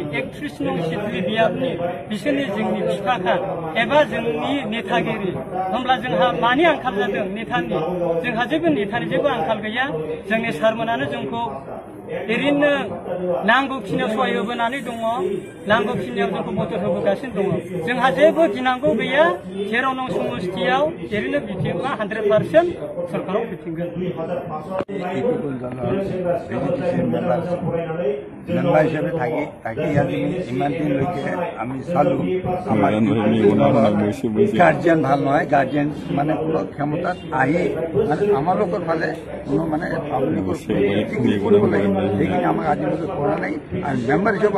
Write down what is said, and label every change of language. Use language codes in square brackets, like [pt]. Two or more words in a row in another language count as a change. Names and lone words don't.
[brx] 31 नं सिडली बियाबनि बिसोरनो जोंनि बिफाखा एबा जोंनि नेतागिरि होमब्ला जोंहा मानि आंखाल जादों नेतानि जोंहा जेबो नेतानि जेबो आंखाल गैया जोंनि सारमोनानो जोंखौ ओरैनो नांगौखिनियाव सहाय होबोनानै दङ नांगौखिनियाव जोंखौ मदद होबोगासिनो दङ जोंहा जेबो गिनांगौ गैया 13 नं समष्टियाव ओरैनो बिपिएफआ 100% सरकाराव फैफिनगोन मेम्बार हिसाबै [as] থাকি ইমান দিনলৈকে আমি চালো আমাৰ গাৰ্জেন ভাল নহয় গাৰ্জেন মানে কোনো ক্ষমতাত আহি মানে আমালোকৰ ফালে কোনো মানে পাব্লিকৰ সেইখিনি আমাক আজিলৈকে কৰা নাই আৰু মেম্বাৰ হিচাপে